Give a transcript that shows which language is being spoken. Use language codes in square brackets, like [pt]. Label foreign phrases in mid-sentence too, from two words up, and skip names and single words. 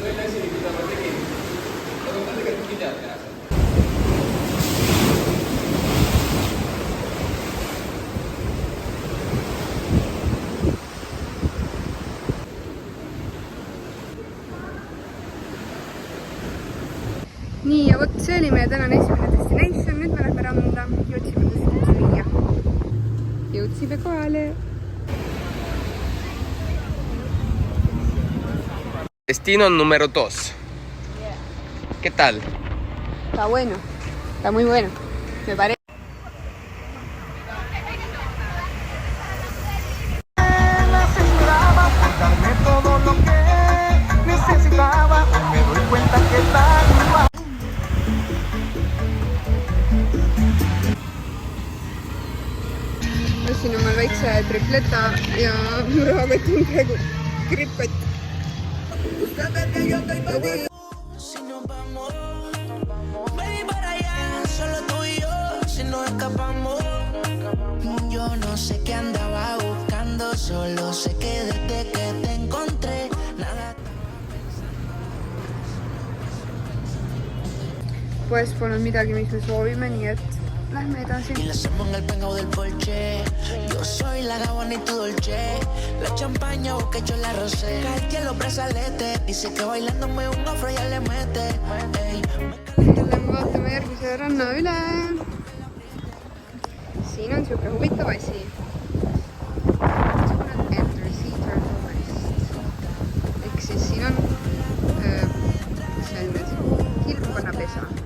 [et] Nii, ja võt, see oli meie tänane esimene destination. Nüüd me lähme randa. Jõudsime tõesti viia. Jõudsime kohale. [es] Destino número 2. ¿Qué tal? Está bueno. Está muy bueno. Me parece. Darme todo lo que necesitaba. Hoy me doy cuenta que está igual. [et] Siin on meil väikse tripleta ja rahakott on praegu grippott. [es] Si nos vamos, baby, para allá, solo tú y yo, si nos escapamos. Yo no sé qué andaba buscando, solo sé que desde que te encontré, nada. [et] Pues polnud midagi, mis me soovime, nii et lähme edasi. [es] Y le hacemos en el pengao del Porsche. Yo soy la Gabbana y tu Dolce. La champaña busca yo la rosé. Cartier en los brazaletes. Dice que bailándome un afro ya le mete. [et] Lähme vaatame järgmise ranna üle. Siin on siuke huvitav asi. Ehk siis siin on kilpkonnapesa.